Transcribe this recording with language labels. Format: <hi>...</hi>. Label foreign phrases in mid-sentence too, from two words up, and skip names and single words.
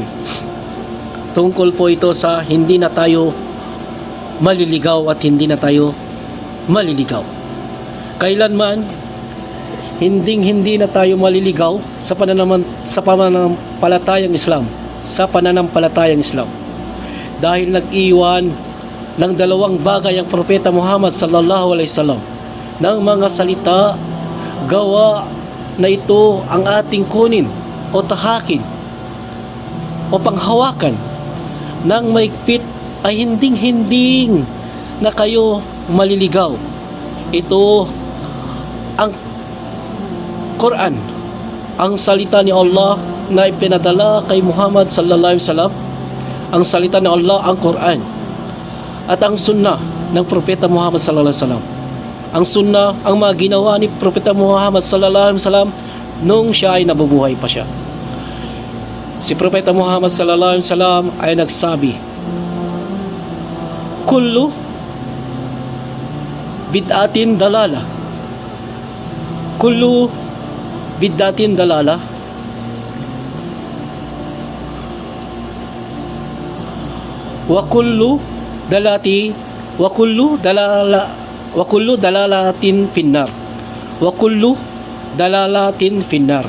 <tl>Tungkol po ito sa hindi na tayo maliligaw at hindi na tayo maliligaw. Kailanman hindi na tayo maliligaw sa pananampalatayang Islam, dahil nag-iwan ng dalawang bagay ang Propeta Muhammad</tl> <ar>صلى الله عليه وسلم</ar> <tl>ng mga salita, gawa na ito ang ating kunin o tahakin o panghawakan ng maigpit ay hinding-hinding na kayo maliligaw. Ito ang Quran, ang salita ni Allah na ipinadala kay Muhammad</tl> <ar>صلى الله عليه وسلم.</ar> <tl>Ang salita ni Allah, ang Quran, at ang sunnah ng Propeta Muhammad</tl> <ar>صلى الله عليه وسلم.</ar> <tl>Ang sunnah, ang mga ginawa ni Propeta Muhammad</tl> <ar>صلى الله عليه وسلم</ar> <tl>nung siya ay nabubuhay pa siya. Si Propeta Muhammad</tl> <ar>صلى الله عليه وسلم</ar> <tl>ay nagsabi,</tl> <ar>كل بدعة ضلالة كل بدعة ضلالة وكل ضلالة في النار وكل ضلالة في النار.</ar>